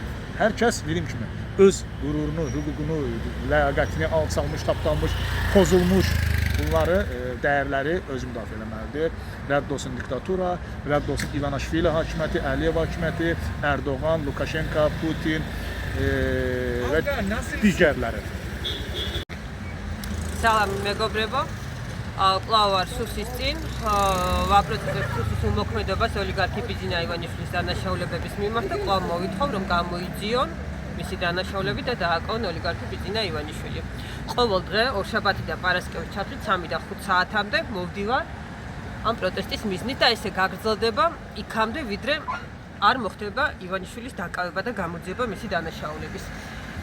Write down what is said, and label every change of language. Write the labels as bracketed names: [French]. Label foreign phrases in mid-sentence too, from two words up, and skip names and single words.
[Azerbaijani] Hər kəs, dediyim kimi, öz qururunu, hüququnu, ləyaqətini alçalmış, tapdanmış, pozulmuş bunları, dəyərləri özü müdafiə eləməlidir. Rədd olsun diktatura, rədd olsun İvanishvili hakimiyyəti, Əliyev hakimiyyəti, Erdoğan, Lukashenko, Putin və digərləri. Salam, [Georgian] მეგობრებო. კვლავ ვარ სუსის წინ, ვაპროცესებ სუსის უმოქმედებას ოლიგარქი ბიძინა ივანიშვილის დანაშაულებების მიმართ და კვლავ მოვითხოვ, რომ გამოიძიონ მისი დანაშაულები და დააკავონ ოლიგარქი ბიძინა ივანიშვილი. ყოველ დღე ორშაბათი და პარასკევის ჩათვლით 3 და 5 საათამდე მოვდივარ ამ პროტესტის მიზნით და ესე გაგრძელდება იქამდე, ვიდრე არ მოხდება ივანიშვილის დაკავება და გამოძიება მისი დანაშაულების.